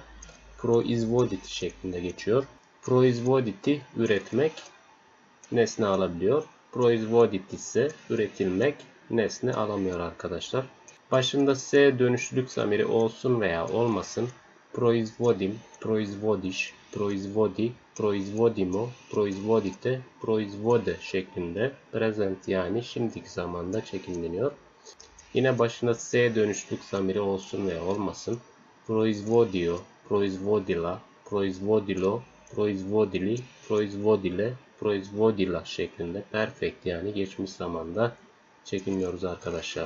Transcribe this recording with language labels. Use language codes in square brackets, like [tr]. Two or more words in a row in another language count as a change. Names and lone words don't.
[tr] Proizvoditi şeklinde geçiyor. Proizvoditi üretmek, nesne alabiliyor. Proizvodit ise üretilmek, nesne alamıyor arkadaşlar. Başında S dönüşlülük zamiri olsun veya olmasın. [sr] Proizvodim, proizvodiš, proizvodi, proizvodimo, proizvodite, proizvode [tr] şeklinde present yani şimdiki zamanda çekimleniyor. Yine başında S dönüşlülük zamiri olsun veya olmasın. [sr] Proizvodio, proizvodila, proizvodilo, proizvodili, proizvodile, proizvodila [tr] şeklinde perfect yani geçmiş zamanda çekimliyoruz arkadaşlar.